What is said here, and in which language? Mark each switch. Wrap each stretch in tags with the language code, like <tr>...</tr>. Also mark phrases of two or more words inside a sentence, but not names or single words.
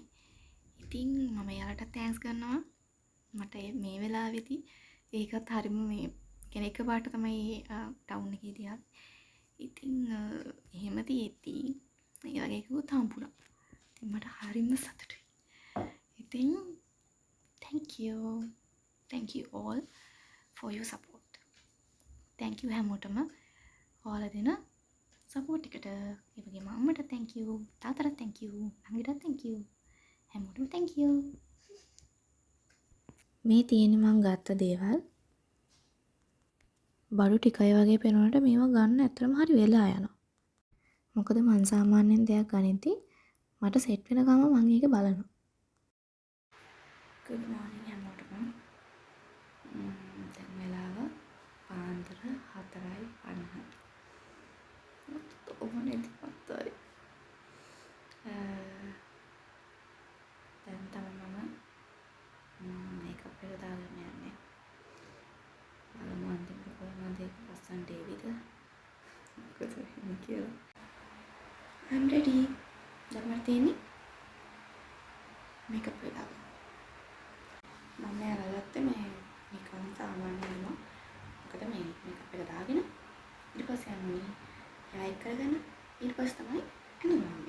<si>ඉතින් මම එයාලට තෑන්ක්ස් කරනවා. මට මේ වෙලාවේදී ඒකත් හරිම මේ කියන්නේ එකපාරට තමයි ටවුන් එකේදී ආවේ. ඉතින් එහෙම තියෙද්දී ඒ වගේ එකකුත් හම්බුණා. ඉතින් මට හරිම සතුටුයි. ඉතින්</si> <en>thank you all for your support. thank you</en> <si>හැමෝටම ඔයාලා දෙන support එකට. ඒ වගේම අම්මට</si> <en>thank you,</en> <si>තාත්තට</si> <en>thank you,</en> <si>නංගිට</si> <en>thank you.</en> <si>හැමෝටම</si> <en>thank you.</en> <si>මේ තියෙන්නේ මං ගත්ත දේවල්. බඩු ටිකයි වගේ පේනකොට මේවා ගන්න ඇත්තටම හරි වෙලා යනවා. මොකද මං සාමාන්‍යයෙන් දෙයක් ගනිද්දි මට සෙට් වෙන ගම මං ඒක බලනවා.</si> <en>good morning</en> <si>හැමෝටම. දැන් වෙලාව පාන්දර 4:50. ඕනෙදි මතයි. දැන් තමයි මම මේකප් එක දාගෙන යන්නේ. බලමු අන්තිමට කොහොමද ඒක ලස්සන ඩේවිද? මොකද වෙන්නේ කියලා.</si> <en>I'm ready.</en> <si>දැන් මට තියෙන්නේ මේකප් එක දාගන්න. මම අරගත්තේ මේ නිකන් සාමාන්‍යම. මොකද මේ මේකප් එක දාගෙන ඊට පස්සේ යන්නේ යයි කරගෙන ඊට පස්සේ තමයි ඇඳුම් ගන්නේ.</si>